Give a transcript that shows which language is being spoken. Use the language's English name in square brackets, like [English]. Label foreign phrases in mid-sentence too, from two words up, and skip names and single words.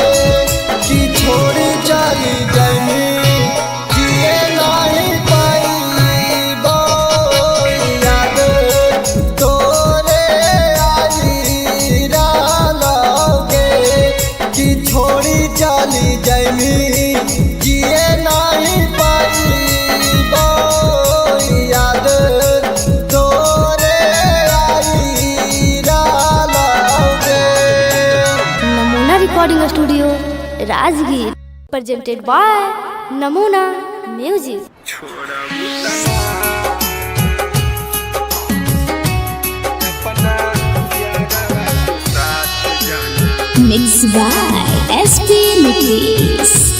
[Magahi] कि छोड़ी चली जानी जिए नहीं पाईबो याद तोरे आई डालोगे। कि छोड़ी चली जानी जिए नहीं पाईबो याद तोरे आई डालोगे। [English] Namuna Recording Studio Rajgir presented by Namuna Music. Mixed by SP Mitris.